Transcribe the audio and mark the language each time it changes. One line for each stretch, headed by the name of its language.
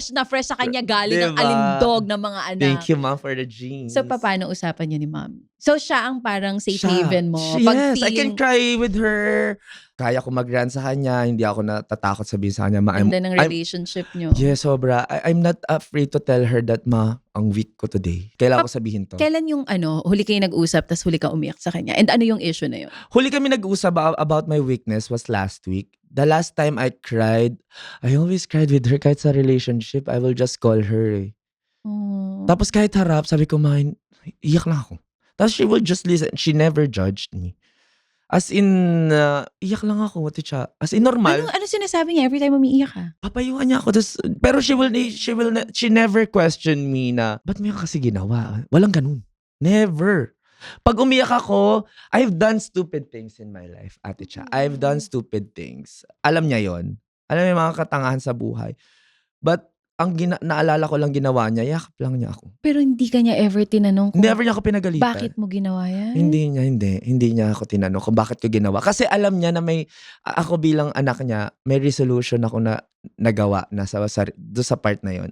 Filipino: Na fresh sa kanya galing ang alindog ng mga anak.
English: Thank you, mom, for the genes.
Filipino: So, paano usapan niyo ni Mom? So, siya ang parang safe haven mo.
English: Yes, I can cry with her.
Filipino: Kaya ko mag-rant sa kanya. Hindi ako natatakot sabihin sa kanya. Ganda ng relationship niyo. Yes, sobra.
English: I'm not afraid to tell her that,
Filipino: ma, ang weak ko today. Kailangan ko sabihin to. Kailan yung huli kayo nag-usap tas huli ka umiyak sa kanya? And ano yung issue na yun? Huli kami nag-usap
English: about my weakness was last week. The last time I cried, I always cried with her kahit sa relationship. I will just call her
Filipino: eh. Tapos kahit harap, sabi ko, ma, iyak lang ako. Tapos
English: she will just listen. She never judged me. As in,
Filipino: iyak lang ako.
English: As in, normal.
Filipino: Ano sinasabi niya every time umiiyak ka? Papayuhan niya ako. Pero
English: she never question me
Filipino: na, ba't mo yung kasi ginawa? Walang ganun. Never. Pag umiyak ako,
English: I've done stupid things in my life, Ate Cha. I've done stupid things.
Filipino: Alam niya yon. Alam niya yung mga katangahan sa buhay. But, ang naalala ko lang ginawa niya, yakap lang niya ako. Pero hindi ka niya ever tinanong kung never niya ako pinagalitan. Bakit mo ginawa yan? Hindi niya ako tinanong kung bakit ko ginawa. Kasi alam niya na ako bilang anak niya, may resolution ako na nagawa na doon sa part na yon.